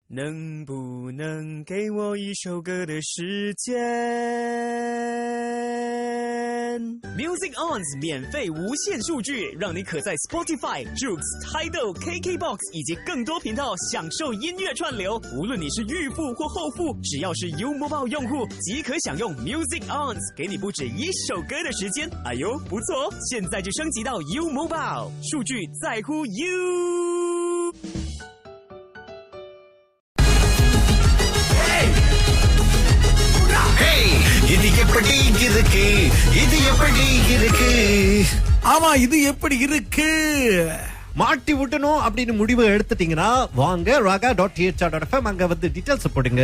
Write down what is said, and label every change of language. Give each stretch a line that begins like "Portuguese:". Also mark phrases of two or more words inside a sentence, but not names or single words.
Chinese: 能不能给我一首歌的时间 ？Music On's 免费无限数据，让你可在 Spotify、Joox、Tidal、KKBox 以及更多频道享受音乐串流。无论你是预付或后付，只要是 U Mobile 用户，即可享用 Music On's 给你不止一首歌的时间。哎呦，不错哦！现在就升级到 U Mobile， 数据在乎 You。
Tamil: இது எப்படி இருக்கு இது எப்படி இருக்கு ஆமா இது எப்படி இருக்கு மாட்டி விட்டணும் அப்படின்னு முடிவு எடுத்துட்டீங்கன்னா வாங்க raga.thr.fm அங்க வந்து டீடைல்ஸ் போடுங்க.